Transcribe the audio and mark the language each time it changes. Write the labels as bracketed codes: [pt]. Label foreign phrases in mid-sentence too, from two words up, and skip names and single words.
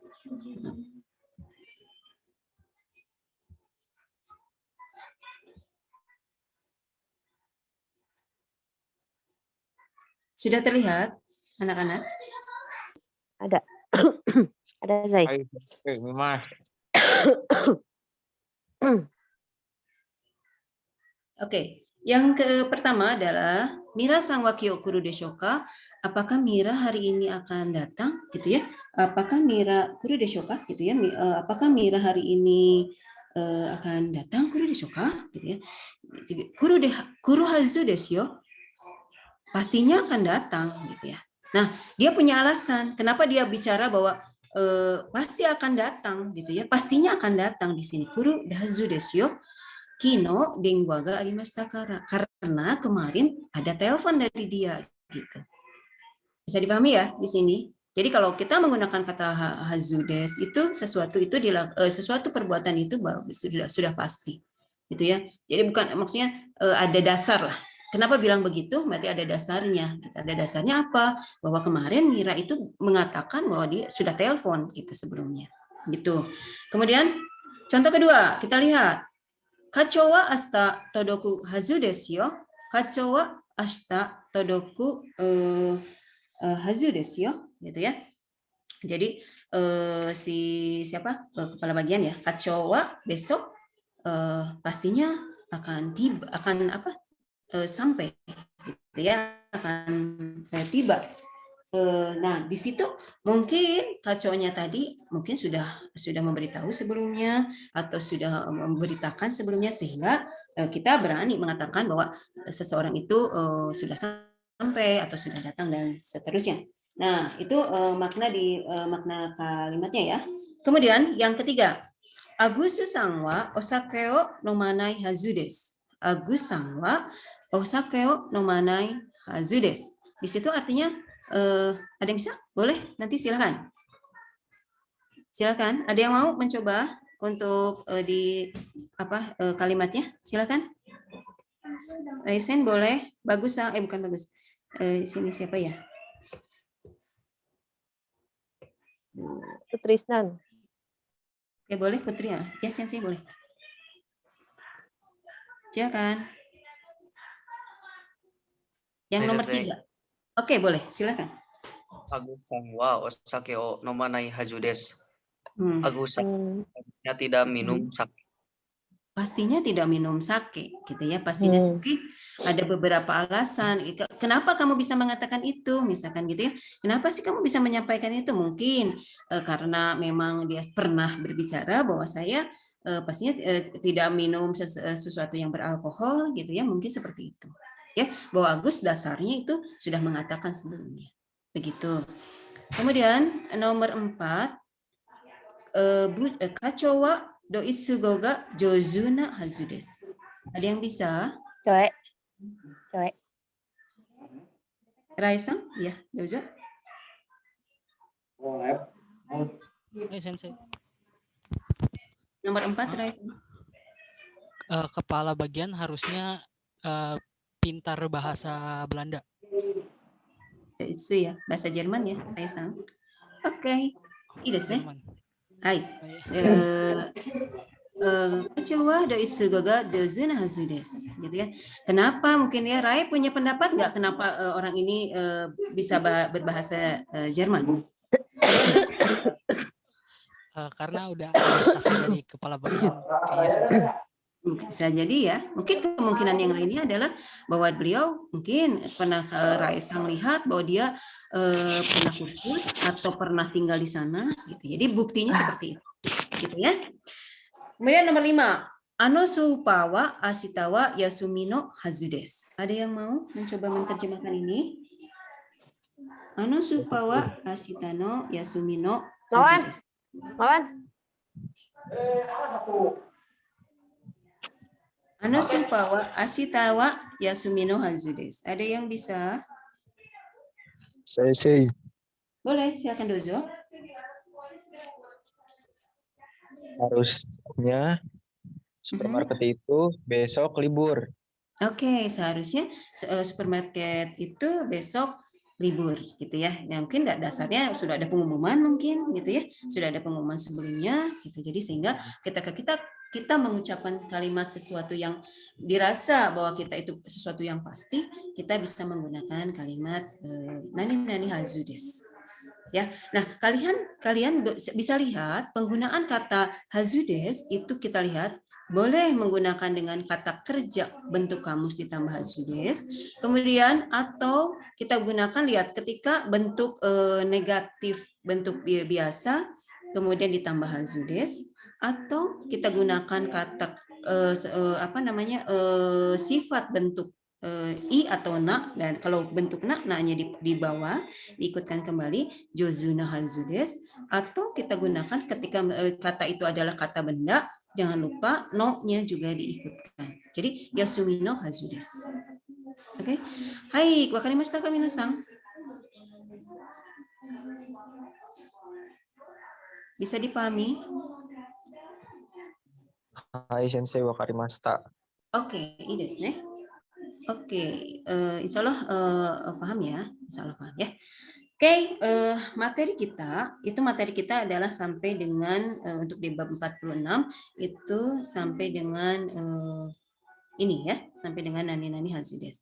[id] Sudah terlihat anak-anak? Ada. Ada, Zai. Mas. Oke. Yang pertama adalah [ja] ミラさんは今日来るでしょうか? [id] Apakah Mira hari ini akan datang gitu ya? Apakah Mira [ja] 来るでしょうか [id] gitu ya? Apakah Mira hari ini akan datang [ja] 来るでしょうか [id] gitu ya? [ja] 来るはずですよ. [id] Pastinya akan datang gitu ya. Nah, dia punya alasan kenapa dia bicara bahwa pasti akan datang gitu ya. Pastinya akan datang di sini. [ja] 来るはずですよ. 昨日電話がありました [id] karena kemarin ada telepon dari dia gitu. Bisa dipahami ya di sini. Jadi kalau kita menggunakan kata hazudes itu sesuatu perbuatan itu sudah pasti gitu ya. Jadi bukan maksudnya ada dasar lah. Kenapa bilang begitu? Berarti ada dasarnya. Ada dasarnya apa? Bahwa kemarin Mira itu mengatakan bahwa dia sudah telepon gitu sebelumnya. Gitu. Kemudian contoh kedua, kita lihat. [ja] 課長は明日届くはずですよ. 課長は明日届くはずですよ, [id] gitu ya. Jadi kepala bagian ya. [ja] 課長は [id] besok pastinya akan sampai gitu ya, akan tiba Nah, di situ mungkin kacaunya tadi mungkin sudah memberitahu sebelumnya atau sudah memberitakan sebelumnya sehingga kita berani mengatakan bahwa seseorang itu sudah sampai atau sudah datang dan seterusnya. Nah, itu makna kalimatnya ya. Kemudian yang ketiga, [ja] アグスさんはお酒を飲まないはずです. アグスさんはお酒を飲まないはずです. [id] Di situ artinya ada yang bisa? Boleh? Nanti silakan. Silakan. Ada yang mau mencoba untuk kalimatnya? Silakan. Raisen boleh. Bagus, bukan bagus. Sini siapa ya? Sutrisnan. Oke, boleh Putri ya? Ya, Sensei boleh. Silakan. Yang nomor 3. Oke, boleh. Silakan. [ja] アグスさんはお酒を飲まないはずです. [id] Agus-san tidak minum sake. Pastinya tidak minum sake, gitu ya. Pastinya mungkin ada beberapa alasan. Kenapa kamu bisa mengatakan itu, misalkan gitu ya? Kenapa sih kamu bisa menyampaikan itu? Mungkin karena memang dia pernah berbicara bahwa saya pastinya tidak minum sesuatu yang beralkohol, gitu ya. Mungkin seperti itu, ya. Bahwa Agus dasarnya itu sudah mengatakan sebelumnya, begitu. Kemudian nomor 4, [ja] 課長はドイツ語が上手なはずです. [id] Ada yang bisa? Coe. Raisa? Ya, dozo. Sensei. Nomor 4, Raisa. Kepala bagian harusnya pintar bahasa Belanda. Itu ya, bahasa Jerman ya, Raisa. Oke. Iya, Hai. [ja] 課長はドイツ語が上手なはずです. [id] Gitu ya. Kenapa mungkin ya Rai punya pendapat nggak kenapa orang ini bisa berbahasa Jerman? Karena udah ada stafnya dari kepala bagian kayaknya Sensei. Bisa jadi ya. Mungkin kemungkinan yang lainnya adalah bahwa beliau mungkin pernah Raisa melihat bahwa dia pernah kursus atau pernah tinggal di sana gitu. Jadi buktinya seperti itu. Gitu ya. Kemudian nomor 5, [ja] あのスーパーは明日は休みのはずです. [id] Ada yang mau mencoba menerjemahkan ini? [ja] あのスーパーは明日の休みのはずです. あのスーパーは明日は休みのはずです. [id] Ada yang bisa? Saya. Boleh, silakan dozo. Harusnya supermarket itu besok libur. Oke, seharusnya supermarket itu besok libur gitu ya. Mungkin dasarnya sudah ada pengumuman mungkin gitu ya. Sudah ada pengumuman sebelumnya gitu. Jadi sehingga kita mengucapkan kalimat sesuatu yang dirasa bahwa kita itu sesuatu yang pasti, kita bisa menggunakan kalimat [ja] なにはずです. [id] Ya. Nah, kalian bisa lihat penggunaan kata [ja] はずです [id] itu kita lihat boleh menggunakan dengan kata kerja bentuk kamus ditambah [ja] はずです. [id] Kemudian atau kita gunakan lihat ketika bentuk negatif bentuk biasa kemudian ditambah [ja] はずです [id] atau kita gunakan kata sifat bentuk i atau na, dan kalau bentuk na-nya di bawah diikutkan kembali [ja] 上手なはずです, [id] atau kita gunakan ketika kata itu adalah kata benda, jangan lupa no-nya juga diikutkan. [ja] Jadi 休みのはずです. [id] Oke. [ja] はい、分かりましたか皆さん? [id] Bisa dipahami? [ja] はい先生、分かりました. Oke,いいですね. [id] Oke, [ar] إن شاء الله [id] paham ya, [ar] إن شاء الله [id] paham ya. Oke, materi kita adalah sampai dengan untuk di bab 46 itu sampai dengan ini ya, sampai dengan [ja] なにはずです.